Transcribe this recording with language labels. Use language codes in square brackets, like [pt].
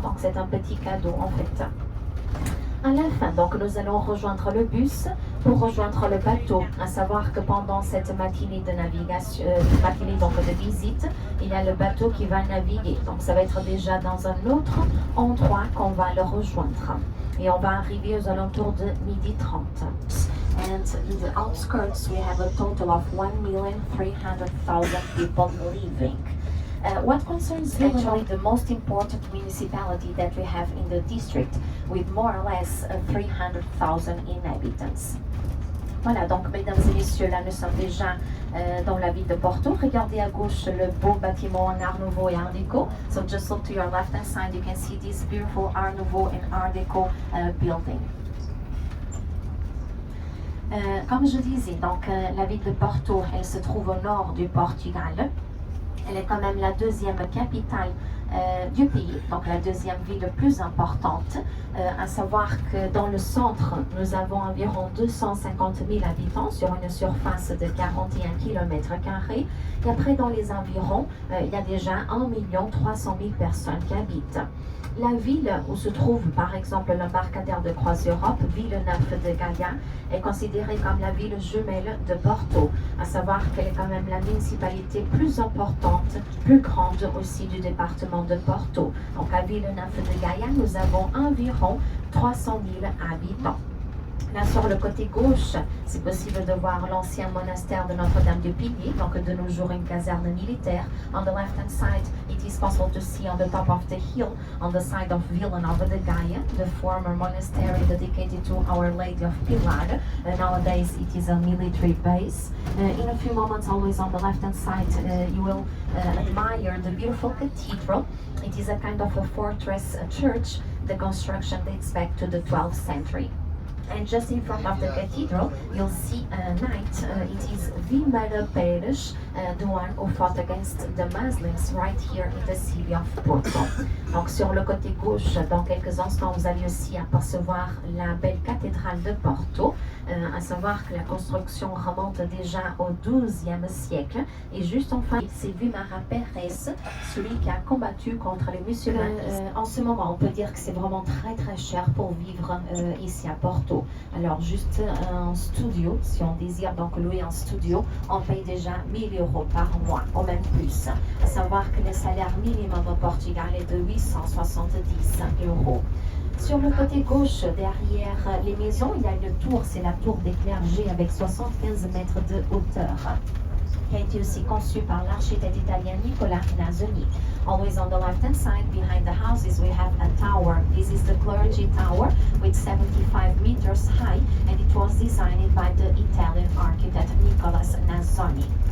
[fr] Donc c'est un petit cadeau en fait. À la fin, donc, nous allons rejoindre le bus pour rejoindre le bateau. À savoir que pendant cette matinée de navigation, matinée donc de visite, il y a le bateau qui va naviguer. Donc, ça va être déjà dans un autre endroit qu'on va le rejoindre. Et on va arriver aux alentours de 12h30. [en] And in the outskirts, we have a total of 1,300,000 people living. What concerns actually the most important municipality that we have in the district, with more or less 300,000 inhabitants. [fr] Voilà, donc mesdames et messieurs, là nous sommes déjà dans la ville de Porto. Regardez à gauche le beau bâtiment en Art Nouveau et Art Déco. [en] So just look to your left hand side, you can see this beautiful Art Nouveau and Art Déco building. [fr] Comme je disais, donc la ville de Porto, elle se trouve au nord du Portugal. Elle est quand même la deuxième capitale du pays, donc la deuxième ville plus importante. À savoir que dans le centre, nous avons environ 250 000 habitants sur une surface de 41 km². Et après, dans les environs, il y a déjà 1,3 million de personnes qui habitent. La ville où se trouve par exemple l'embarcadère de CroisEurope, Villeneuve de Gaia, est considérée comme la ville jumelle de Porto, à savoir qu'elle est quand même la municipalité plus importante, plus grande aussi du département de Porto. Donc à Villeneuve de Gaia, nous avons environ 300 000 habitants. Là, sur le côté gauche, c'est possible de voir l'ancien monastère de Notre-Dame du Pilier, donc de nos jours une caserne militaire. [en] On the left-hand side, it is possible to see on the top of the hill, on the side of Villanova de Gaia, the former monastery dedicated to Our Lady of Pilar. Nowadays, it is a military base. In a few moments, always on the left-hand side, you will admire the beautiful cathedral. It is a kind of a fortress church. The construction dates back to the 12th century. And just in front of the cathedral, you'll see a knight. It is Vimara Pérez, the one who fought against the Muslims right here in the city of Porto. [fr] Donc sur le côté gauche, dans quelques instants, vous allez aussi apercevoir la belle cathédrale de Porto. À savoir que la construction remonte déjà au XIIe siècle. Et juste en face, c'est Vimara Pérez, celui qui a combattu contre les musulmans. En ce moment, on peut dire que c'est vraiment très très cher pour vivre ici à Porto. Alors juste un studio, si on désire donc louer un studio, on paye déjà 1 000 € par mois, ou même plus. À savoir que le salaire minimum au Portugal est de 870 €. Sur le côté gauche, derrière les maisons, il y a une tour, c'est la tour des clergés avec 75 mètres de hauteur, qui a été aussi conçue par l'architecte italien Nicola Nazzoni. [en] Always on the left-hand side, behind the houses, we have a tower. This is the clergy tower with 75 meters high, and it was designed by the Italian architect Nicola Nazzoni.